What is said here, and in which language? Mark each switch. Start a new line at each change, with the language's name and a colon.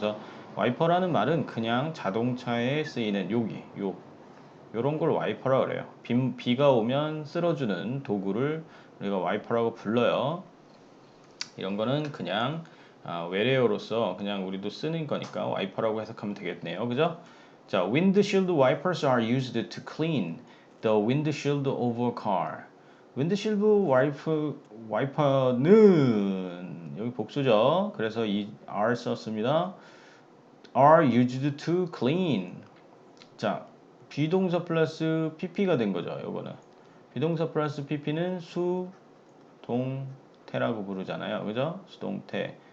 Korean: 그래서 와이퍼라는 말은 그냥 자동차에 쓰이는 요런 걸 와이퍼라 그래요. 비가 오면 쓸어주는 도구를 우리가 와이퍼라고 불러요. 이런 거는 그냥 외래어로서 그냥 우리도 쓰는 거니까 와이퍼라고 해석하면 되겠네요. 그죠?
English: 자, windshield wipers are used to clean the windshield of a car.
Korean: windshield wiper는 여기 복수죠. 그래서 이 are 썼습니다.
English: are used to clean.
Korean: 자, 비동사 플러스 pp가 된 거죠. 요거는 비동사 플러스 pp는 수동태라고 부르잖아요. 그죠? 수동태.